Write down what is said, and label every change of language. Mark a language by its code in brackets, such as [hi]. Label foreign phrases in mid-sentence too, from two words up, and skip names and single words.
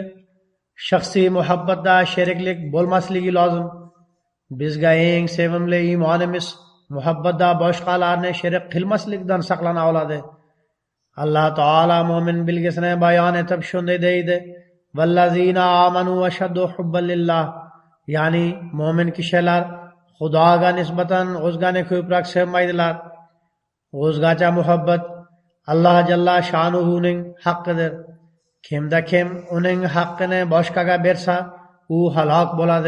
[uz] Shaxsiy muhabbatda sheriklik bo'lmasligi lozim. Bizga eng sevimli iymonimiz muhabbatda boshqalarni sherik qilmaslikdan saqlana oladi. Alloh taolo mo'min belgisini bayon etib shunday deydi: [ar] "والذين آمنوا أشد حبا لله", [uz] ya'ni mo'min kishilar Xudoga nisbatan o'zgani ko'proq sevmaydilar. O'zgacha muhabbat Alloh jalla sha'nuhuning haqqidir. Kimda kim uning haqqini boshqaga bersa, u halok bo'ladi.